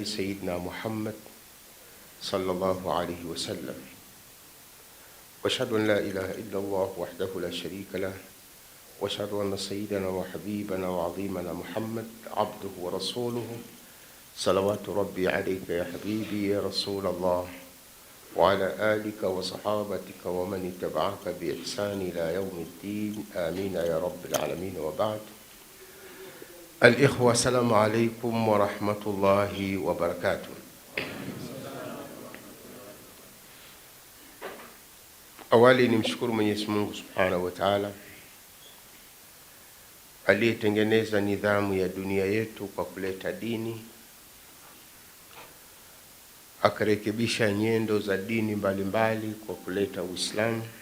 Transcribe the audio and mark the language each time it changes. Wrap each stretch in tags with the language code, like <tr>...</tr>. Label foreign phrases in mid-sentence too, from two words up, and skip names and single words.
<ar>سيدنا محمد صلى الله عليه وسلم، وأشهد أن لا إله إلا الله وحده لا شريك له، وأشهد أن سيدنا وحبيبنا وعظيمنا محمد عبده ورسوله صلوات ربي عليك يا حبيبي يا رسول الله، وعلى آلك وصحابتك ومن اتبعك بإحسان إلى يوم الدين، آمين يا رب العالمين. وبعد، الإخوة، السلام عليكم ورحمة الله وبركاته.</ar> <sw>Awali nimshukuru Mwenyezi Mungu</sw> <ar>سبحانه وتعالى</ar> <sw>aliyetengeneza nidhamu ya dunia yetu kwa kuleta dini, akarekebisha nyendo za dini mbalimbali kwa kuleta Uislamu,</sw>